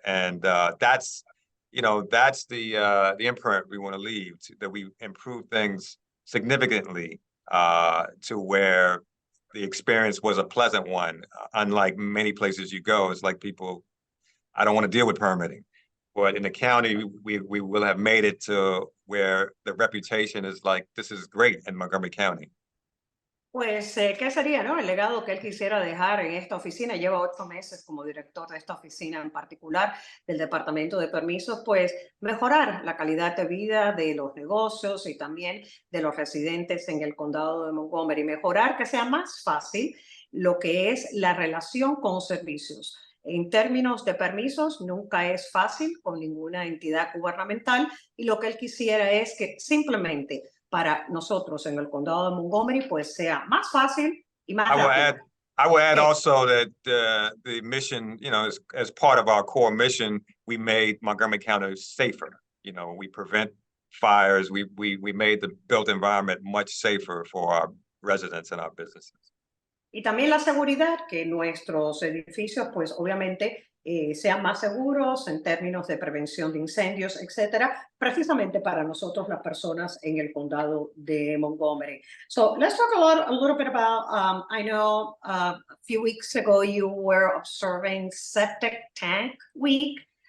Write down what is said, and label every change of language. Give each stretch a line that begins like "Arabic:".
English: And that's the imprint we want to leave, that we improve things significantly to where the experience was a pleasant one. Unlike many places you go, it's like people, I don't want to deal with permitting. But in the county, we will have made it to where the reputation is like, this is great in Montgomery County.
Spanish: Pues, ¿qué sería, no?, el legado que él quisiera dejar en esta oficina? Lleva 8 meses como director de esta oficina en particular del Departamento de Permisos, pues mejorar la calidad de vida de los negocios y también de los residentes en el condado de Montgomery, mejorar que sea más fácil lo que es la relación con servicios. En términos de permisos, nunca es fácil con ninguna entidad gubernamental y lo que él quisiera es que simplemente para nosotros en el condado de Montgomery, pues sea más fácil y más rápido.
English: I will add also that the mission, as part of our core mission, we made Montgomery County safer. We prevent fires. We made the built environment much safer for our residents and our businesses.
Spanish: Y también la seguridad, que nuestros edificios, pues obviamente, sean más seguros en términos de prevención de incendios, etcétera, precisamente para nosotros las personas en el condado de Montgomery.
English: So let's talk a little bit about, I know a few weeks ago you were observing Septic Tank Week.